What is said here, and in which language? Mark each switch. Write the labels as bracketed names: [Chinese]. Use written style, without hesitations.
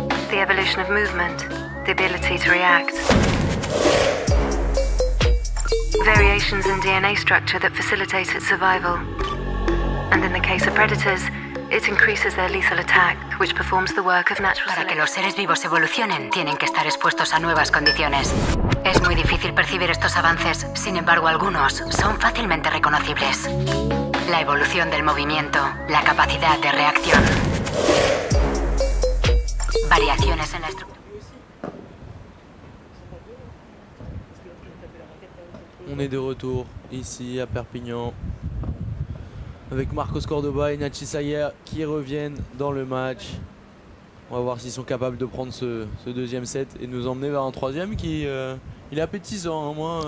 [English] The evolution of movement, the ability to react. Variations in DNA structure that facilitate its survival. And in the case of predators, it increases their lethal attack, which performs the work of natural selection. [Spanish] Para que los seres vivos evolucionen, tienen que estar expuestos a nuevas condiciones. Es muy difícil percibir estos avances, sin embargo, algunos son fácilmente reconocibles. La evolución del movimiento, la capacidad de reacción. Variaciones en la estructura. [French] On est de retour ici à Perpignan avec Marcos Cordoba et Nachi Sayer qui reviennent dans le match. On va voir s'ils sont capables de prendre ce deuxième set et nous emmener vers un troisième qui il est appétissant, hein.